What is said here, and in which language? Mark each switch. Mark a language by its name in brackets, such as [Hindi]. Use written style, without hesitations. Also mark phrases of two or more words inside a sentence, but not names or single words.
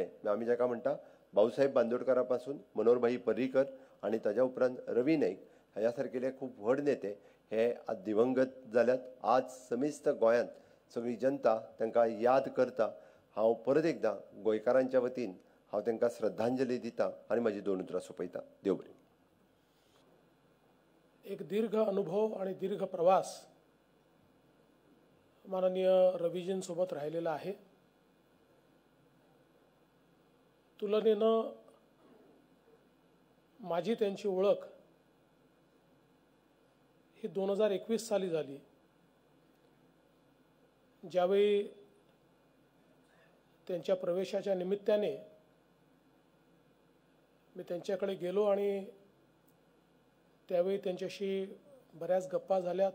[Konkani] आमी जाका म्हणटा भाऊसाहेब बांदोडकरा पासून मनोहरभाई पर्रीकर आनी ताज्या उपरांत रवी नाईक ह्या सारकिले खूब व्हड नेते हे आज दिवंगत जाल्यात. आज समेस्त गोंयांत सगळी जनता तांकां याद करता. हांव परत एकदां गोंयकारांच्या वतीन हांव तांकां श्रद्धांजली दिता आनी म्हजी 2 उतरां सोंपयता. देव बरें. [Marathi] एक दीर्घ अनुभव आणि दीर्घ प्रवास माननीय रवीजींसोबत राहिलेला आहे. तुलनेनं माझी त्यांची ओळख ही 2021 साली झाली, ज्यावेळी त्यांच्या प्रवेशाच्या निमित्ताने मी त्यांच्याकडे गेलो आणि त्यावेळी त्यांच्याशी बऱ्याच गप्पा झाल्या.